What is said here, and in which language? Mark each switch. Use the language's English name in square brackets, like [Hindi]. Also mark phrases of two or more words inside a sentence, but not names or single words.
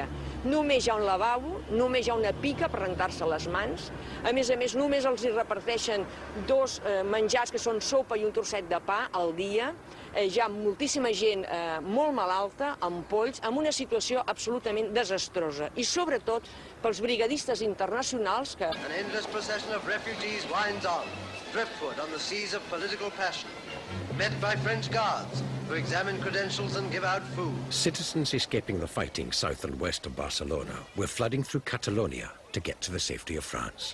[Catalan] Només hi ha un lavabo, només hi ha una pica per rentar-se les mans, a més, només els hi reparteixen dos menjars que són sopa i un trosset de pa al dia. Hi ha moltíssima gent molt malalta, amb polls, en una situació absolutament desastrosa. I sobretot pels brigadistes internacionals que... [English] An endless procession of refugees winds on, driftwood on the seas of political passion, met by French guards who examine credentials and give out food. Citizens escaping the fighting south and west of Barcelona were flooding through Catalonia to get to the safety of France.